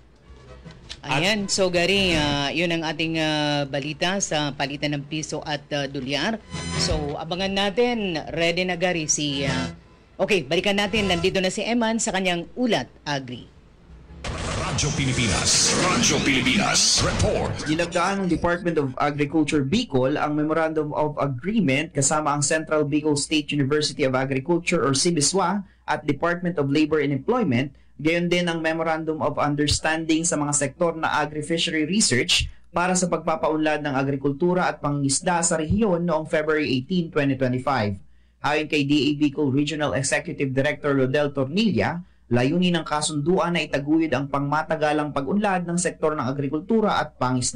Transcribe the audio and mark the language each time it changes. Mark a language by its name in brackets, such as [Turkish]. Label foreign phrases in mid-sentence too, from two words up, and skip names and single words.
[Filipino] Ayan, so Gary, yun ang ating balita sa palitan ng piso at dolyar. So abangan natin, ready na Gary si... Okay, balikan natin, nandito na si Eman sa kanyang Ulat Agri. Radyo Pilipinas, report. Nilagdaan ng Department of Agriculture Bicol ang Memorandum of Agreement kasama ang Central Bicol State University of Agriculture or CBSUA at Department of Labor and Employment. Gayon din ang Memorandum of Understanding sa mga sektor na agri-fishery research para sa pagpapaunlad ng agrikultura at pangingisda sa rehiyon noong February 18, 2025. Ayon kay DA Bicol Regional Executive Director Rodel Tornilla, layunin ng kasunduan na itaguyod ang pangmatagalang pag-unlad ng sektor ng agrikultura at pangisdaan.